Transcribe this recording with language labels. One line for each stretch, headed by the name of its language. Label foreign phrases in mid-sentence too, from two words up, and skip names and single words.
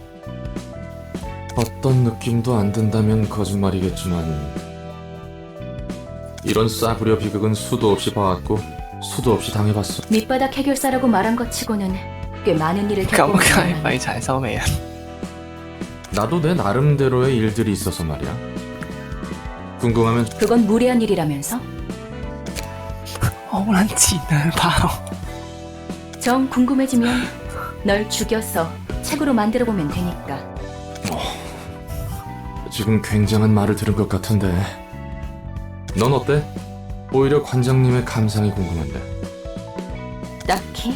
Korean: 어떤 느낌도 안 든다면 거짓말이겠지만 이런 싸구려 비극은 수도 없이 봐왔고 수도 없이 당해봤어. 밑바닥 해결사라고 말한 것 치고는 꽤 많은 일을
Cantonese: 咁
Korean: 겪고
Cantonese: 梗係
Korean: 있는
Cantonese: 廢柴收尾啊！
Korean: 나도 내 나름대로의 일들이 있어서 말이야. 궁금하면 그건 무례한 일이라면서?
Cantonese: 好撚賤啊包！
Korean: 정 궁금해지면 널 죽여서 책으로 만들어 보면 되니까. 지금 굉장한 말을 들은 것 같은데. 넌 어때? 오히려 관장님의 감상이 궁금한데. 딱히?